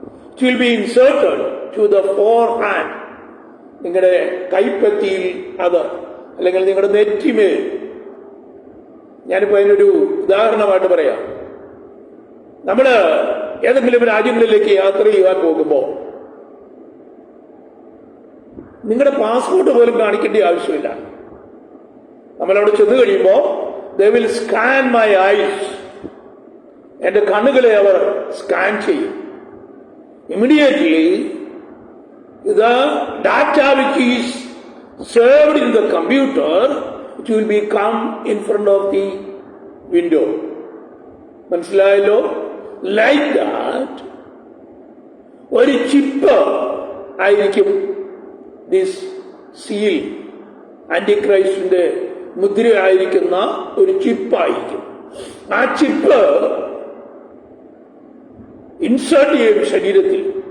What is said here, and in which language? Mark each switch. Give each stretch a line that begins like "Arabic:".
English: It will be inserted to the forehand.
Malayalam: നിങ്ങളുടെ കൈപ്പത്തിയിൽ അത്, അല്ലെങ്കിൽ നിങ്ങളുടെ നെറ്റിമേൽ. ഞാനിപ്പോ അതിനൊരു ഉദാഹരണമായിട്ട് പറയാം. നമ്മള് ഏതെങ്കിലും രാജ്യങ്ങളിലേക്ക് യാത്ര ചെയ്യാൻ പോകുമ്പോ നിങ്ങളുടെ പാസ്പോർട്ട് പോലും കാണിക്കേണ്ട ആവശ്യമില്ല. നമ്മളവിടെ ചെന്ന് കഴിയുമ്പോ
English: they will scan my eyes.
Malayalam: എന്റെ കണ്ണുകളെ അവർ സ്കാൻ ചെയ്യും.
English: Immediately the data which is served in the computer, it will become in front of the window.
Malayalam: മനസ്സിലായല്ലോ?
English: Like that
Malayalam: ഒരു ചിപ്പ് ആയിരിക്കും
English: This seal.
Malayalam: ആന്റിക്രൈസ്റ്റിന്റെ മുദ്രയായിരിക്കുന്ന ഒരു ചിപ്പായിരിക്കും. ആ ചിപ്പ് ഇൻസേർട്ട് ചെയ്യും ശരീരത്തിൽ.